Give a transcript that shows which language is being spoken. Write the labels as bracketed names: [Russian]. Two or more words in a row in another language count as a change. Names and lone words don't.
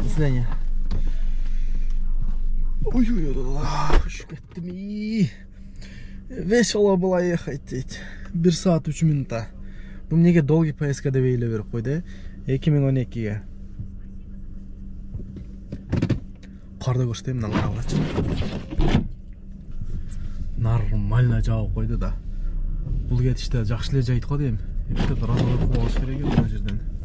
[Russian] До свидания. [Kyrgyz] Ой-ой-ой, ушуп кеттим. [Russian] Весело было ехать дейт. [Kyrgyz] 1 саат 3 минутта. Бул эмнеге [Russian] долгий поездка [Kyrgyz] деп эйлеп берип койду, 2012ге. Карды көрсөтөйм, мына карагылачы. Нормально жаап койду да. Бул кетиште жакшы эле жайт го дейм. Эптеп разворот кылып алыш керек экен бул жерден.